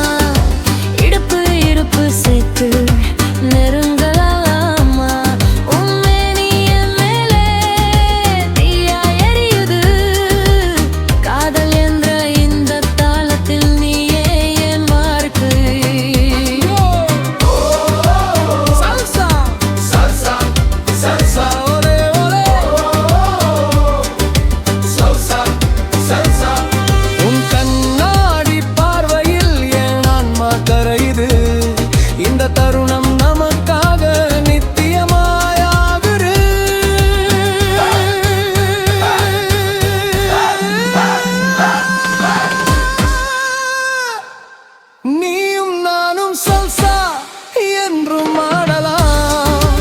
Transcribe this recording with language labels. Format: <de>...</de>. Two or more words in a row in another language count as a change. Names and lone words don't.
<ta>இடுப்பு இடுப்பு சேர்த்து நெருங்கலாமா. உன்னை நீ என் மேலே தீயா எரியுது. காதல் என்ற இந்த தாளத்தில் நீயே என் வாழ்க்கை.</ta> <es>Salsa, salsa, salsa, ole ole. Salsa, salsa.</es> <ta>உன் கண்ணாடி பார்வையில் என் ஆன்மா கரையுது. இந்த தருணம் நமக்காக நித்தியமாயாகுது. நீயும் நானும் சல்சா என்றும் ஆடலாம்.</ta>